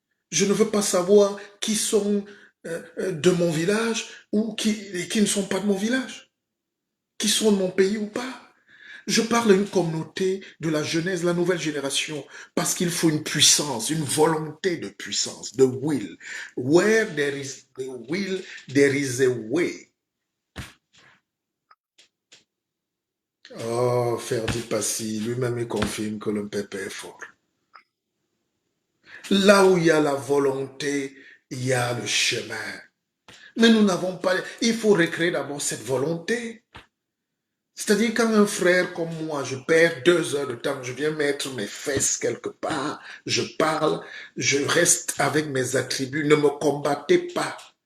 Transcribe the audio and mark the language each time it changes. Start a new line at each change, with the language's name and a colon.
French: Je ne veux pas savoir qui sont de mon village ou qui ne sont pas de mon village, qui sont de mon pays ou pas. Je parle à une communauté de la jeunesse, la nouvelle génération, parce qu'il faut une puissance, une volonté de puissance, de will.
English: Where there is the will, there is a way.
French: Oh, Ferdi Passi, lui-même il confirme que le peuple est fort. Là où il y a la volonté, il y a le chemin. Mais nous n'avons pas... Il faut recréer d'abord cette volonté. C'est-à-dire quand un frère comme moi, je perds 2 heures de temps, je viens mettre mes fesses quelque part, je parle, je reste avec mes attributs, ne me combattez pas.